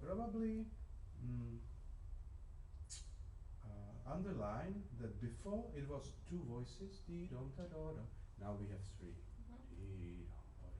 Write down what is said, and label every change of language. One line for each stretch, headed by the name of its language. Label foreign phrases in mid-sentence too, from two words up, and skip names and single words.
English: probably underline that before it was two voices, dee dom da da da. Now we have three. Dee dom da da.